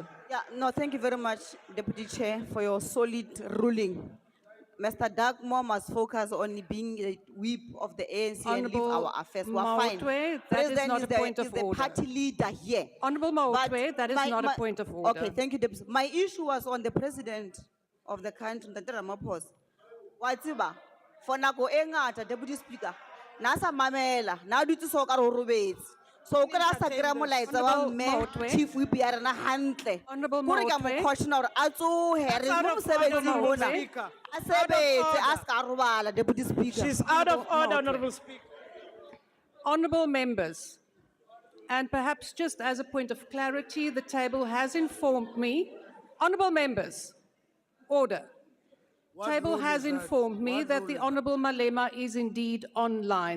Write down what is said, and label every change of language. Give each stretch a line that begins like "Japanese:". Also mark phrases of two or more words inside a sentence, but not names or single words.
English: Yeah, no, thank you very much, Deputy Chair, for your solid ruling. Mr. Dagmore must focus on being the whip of the ANC and leave Honourable our affairs. We're fine. Maotwe, that is not a point of is the order. party leader here. Honourable But Maotwe, that is not a point of order. Okay, thank you, Deputy. My issue was on the president of the country, Ntate Ramaphosa.
Southern Sotho: Watsiba, for nako e ngata,
English: Deputy Speaker,
Southern Sotho: nasa mamela, na dutse so ka re o robetse. So o kry-a sa kry-a molaetsa wa
English: Honourable
Southern Sotho: mme Maotwe.
English: chief whip
Southern Sotho: ya rena hantle.
English: Honourable
Southern Sotho: Kore ka mo Maotwe. caution hore a tsohe, re mo mosebetsing mona. A sebetse, a ska robala,
English: Deputy Speaker. She's out of order, Maotwe. Honorable Speaker. Honourable members, and perhaps just as a point of clarity, the table has informed me. Honourable members, order. Table has informed me that the Honourable Malema is indeed online.